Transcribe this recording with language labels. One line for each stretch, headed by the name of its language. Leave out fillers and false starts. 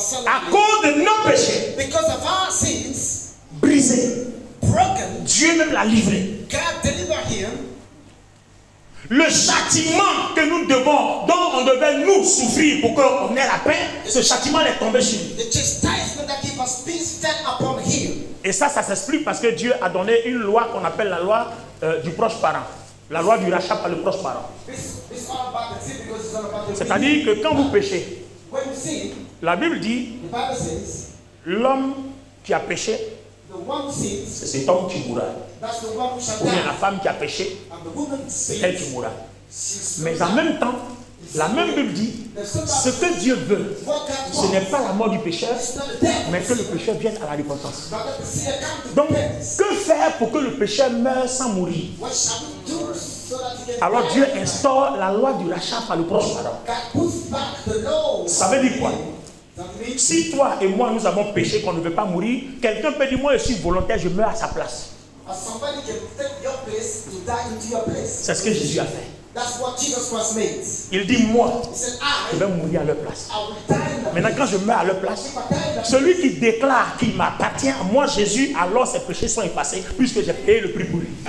English: solemnly.
French: cause de nos péchés
English: Because of our sins,
French: brisés,
English: broken,
French: Dieu même l'a livré.
English: God delivered him.
French: Le châtiment que nous devons, dont on devait nous souffrir pour qu'on ait la paix, ce châtiment est tombé sur nous.
English: The chastisement that gave us peace fell upon him.
French: Et ça s'explique parce que Dieu a donné une loi qu'on appelle la loi du proche parent. La loi du rachat par le proche parent.
English: It's all about the sin because it's all about the
French: C'est-à-dire que quand vous péchez,
English: when you sin,
French: la Bible dit,
English: the Bible says,
French: l'homme qui a péché,
English: the one who sins,
French: c'est cet homme qui mourra.
English: that's the one who shall
French: Ou bien la
English: die.
French: femme qui a péché,
English: And the woman
French: c'est elle qui
English: sins,
French: mourra.
English: she's
French: Mais en même temps, la même Bible dit, ce que Dieu veut,
English: what God
French: ce
English: wants.
French: n'est pas la mort du pécheur,
English: It's not the death,
French: mais que le pécheur vienne à la repentance.
English: but that the sinner come to
French: Donc,
English: repentance.
French: que faire pour que le pécheur meure sans mourir?
English: What shall we do so that he can
French: Alors
English: die?
French: Dieu instaure la loi du rachat par le proche parent.
English: God puts back the law.
French: Ça veut dire quoi?
English: That means
French: Si toi et moi nous avons péché qu'on ne veut pas mourir, quelqu'un peut dire moi je suis volontaire, je meurs à sa place.
English: somebody can take your place to die into your place.
French: C'est ce que Jésus a fait.
English: That's what Jesus Christ made.
French: Il dit moi,
English: He said,
French: je
English: I
French: vais mourir à leur place.
English: will die in the
French: Maintenant quand je meurs à leur place, celui qui déclare qu'il m'appartient à moi Jésus, alors ses péchés sont effacés puisque j'ai payé le prix pour lui.